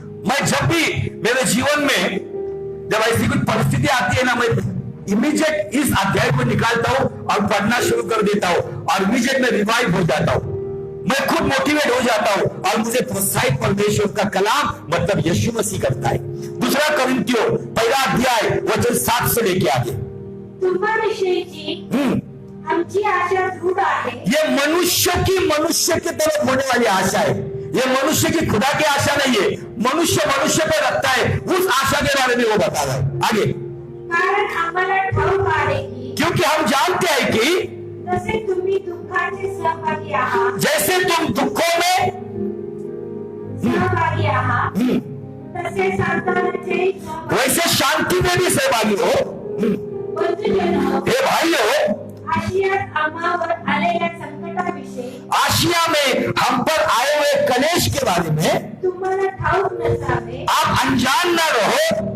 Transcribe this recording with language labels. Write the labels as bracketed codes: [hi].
[hi] मैं जब भी मेरे जीवन में जब ऐसी कुछ परिस्थिति आती है ना, मैं इमीडिएट इस अध्याय को निकालता हूं और पढ़ना शुरू कर देता हूं, और इमीडिएट में रिवाइव हो जाता हूं, मैं खुद मोटिवेट हो जाता हूं, और मुझे प्रोत्साहित परमेश्वर का कलाम मतलब यीशु मसीह करता है। दूसरा कोरिन्थियों पहला अध्याय वचन 7 से लेके आगे। [mr] तुम्हाविषयीची आमची आशा दृढ आहे। [hi] ये मनुष्य की तरफ होने वाली आशा है, ये मनुष्य की खुदा की आशा नहीं है। मनुष्य पे रखता है, उस आशा के बारे में वो बता रहा है। आगे, [mr] कारण आम्हाला ठाऊक आहे की [hi] क्योंकि हम जानते हैं कि जैसे [mr] तुम्ही दुःखाचे सहभागी आहात, [hi] जैसे तुम दुखों में [mr] सहभागी आहात, तसे सांत्वनाचे [hi] वैसे शांति में भी सहभागी हो। [mr] बंधुजनो, [hi] हे भाइयों, [mr] आशियात आम्हावर आले [hi] आशिया में हम पर आए हुए कलेश के बारे में [mr] तुम्हाला ठाऊक नसावे [hi] आप अनजान ना रहो,